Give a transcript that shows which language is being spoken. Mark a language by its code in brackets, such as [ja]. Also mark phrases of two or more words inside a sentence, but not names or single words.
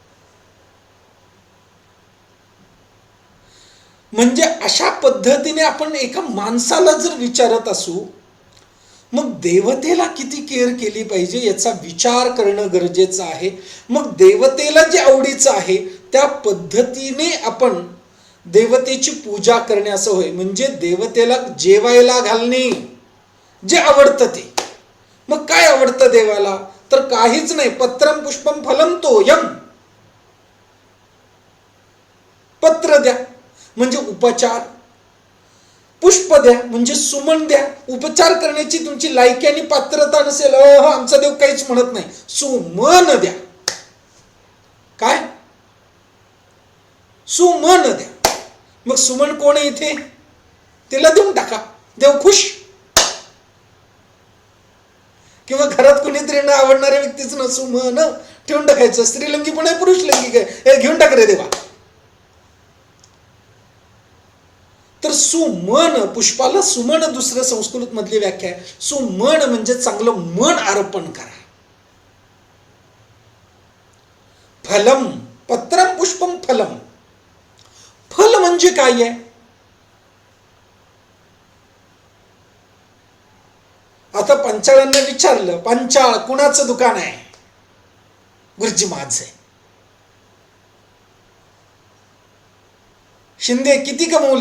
[mr] म्हणजे अशा पद्धतीने आपण एका माणसाला जर विचारत असू, मग देवतेला किती केअर केली पाहिजे याचा विचार करणं गरजेचं आहे. मग देवतेला जे आवडीचं आहे त्या पद्धतीने आपण देवतेची पूजा करणे असं होय. म्हणजे देवतेला जेवायला घालणे, जे आवडतं ते. मग काय आवडतं देवाला? तर काहीच नाही. [sa] पत्रम पुष्पम फलम तोयम. [mr] पत्र द्या म्हणजे उपचार, पुष्प द्या म्हणजे सुमन द्या. उपचार करण्याची तुमची लायकी आणि पात्रता नसेल, आमचा देव काहीच म्हणत नाही, सुमन द्या. काय? सुमन द्या. मग सुमन कोण आहे इथे? तिला देऊन टाका, देव खुश. किंवा घरात कुणीतरी न आवडणाऱ्या व्यक्तीच ना सुमन ठेवून टाकायचं. स्त्रीलिंगी पण आहे, पुरुषलिंगी काय, घेऊन टाक रे देवा. तर सुमन, पुष्पाला सुमन दुसरं संस्कृत मधली व्याख्या आहे. सुमन म्हणजे चांगलं मन अर्पण करा. [sa] फलम, पत्रम पुष्पम फलम. [mr] फल म्हणजे काय आहे? आता पंचाळांना विचारलं, पंचाळ कुणाचं दुकान आहे? गुरुजी माझं आहे. शिंदे किती कमवले?